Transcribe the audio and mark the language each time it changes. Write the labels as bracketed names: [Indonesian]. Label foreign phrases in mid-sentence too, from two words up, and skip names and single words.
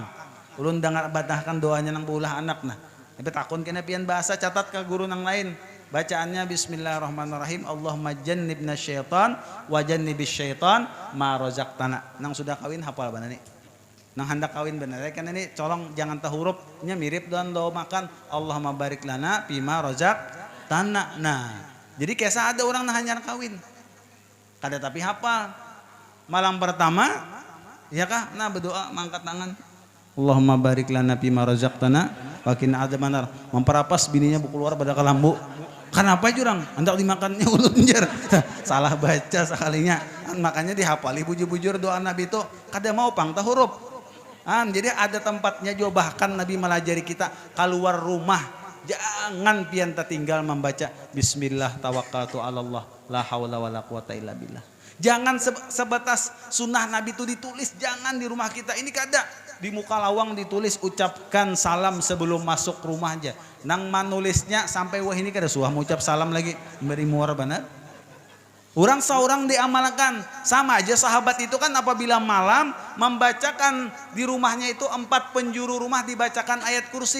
[Banjar] Ulun dengar batahkan doanya nang baulah anak nah. Tapi takun kena pian bahasa catat ke guru nang lain. [Arabic] Bacaannya بسم الله الرحمن الرحيم. اللهم جنبنا الشيطان وجنب الشيطان ما رزقتنا. [Banjar] Nang sudah kawin hafal benar nih. Nang hendak kawin benar kan ini colong jangan tah hurufnya mirip dan doa makan [Arabic] اللهم بارك لنا بما رزقتنا. [Banjar] Nah, jadi kisah ada orang nah hanya kawin. Kada tapi hafal. Malam pertama ya kah nah berdoa mangkat tangan. [Arabic] اللهم بارك لنا بما رزقتنا وقنا عذاب النار. [Banjar] Memperapas bininya bu keluar pada kelambu. Kenapa jurang? Hendak dimakannya ulun jar. Salah baca sekalinya. Makanya dihafali bujur-bujur doa Nabi itu kada mau pang tah huruf. Jadi ada tempatnya juga bahkan Nabi melajari kita keluar rumah jangan pian tertinggal membaca [Arabic] بسم الله توكلت على الله لا حول ولا قوة إلا بالله. [Banjar] Jangan sebatas sunnah Nabi itu ditulis, jangan di rumah kita ini kada di muka lawang ditulis ucapkan salam sebelum masuk rumah aja. Nang manulisnya sampai wah ini kada suah mengucap salam lagi beri muar benar. Orang seorang diamalkan sama aja sahabat itu kan apabila malam membacakan di rumahnya itu 4 penjuru rumah dibacakan ayat kursi.